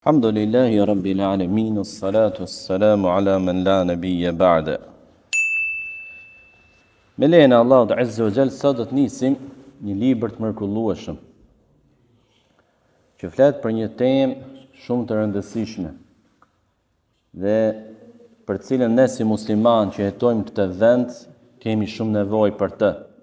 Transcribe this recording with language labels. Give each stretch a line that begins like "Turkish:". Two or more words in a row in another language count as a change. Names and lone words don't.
Arabic: الحمد لله رب العالمين، الصلاة السلام على من لا نبي بعده.
Albanian: Me lejnë Allahut
Arabic: عز وجل,
Albanian: sot do të nisim një libër të mrekullueshëm që flet për një temë shumë të rëndësishme dhe për cilën ne si musliman që jetojmë këtë vend kemi shumë nevojë për të.